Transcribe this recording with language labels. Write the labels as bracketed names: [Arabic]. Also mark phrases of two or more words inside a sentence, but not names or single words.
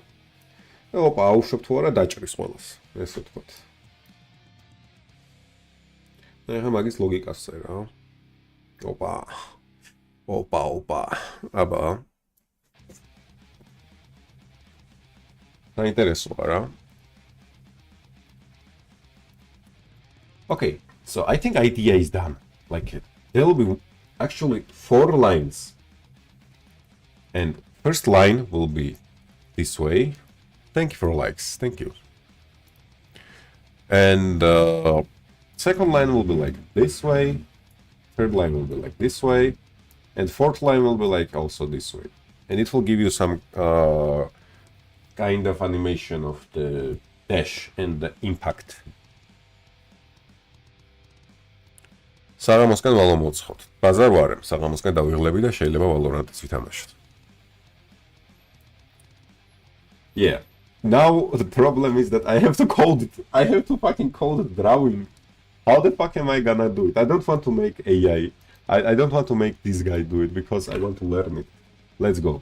[Georgian] და ოპა, აუშვებ თუ არა დაჭრის ყველას, ესე ვთქვათ. და ახლა მაგის ლოგიკას წერა რა. ოპა. აბა. საინტერესოა რა. [English] Okay, so I think idea is done. Like there will be actually 4 lines. And first line will be this way. Thank you for likes. Thank you. And second line will be like this way. Third line will be like this way. And fourth line will be like also this way. And it will give you some kind of animation of the dash and the impact. [Georgian] საღამოსკენ ვალო მოცხოთ. ბაზარ ვარემ, საღამოსკენ დავიღლები და შეიძლება ვალორანტიც ვითამაშოთ. [English] Yeah. Now the problem is that I have to code it. I have to fucking code the drawing. How the fuck am I gonna do it? I don't want to make AI. I don't want to make this guy do it because I want to learn it. Let's go.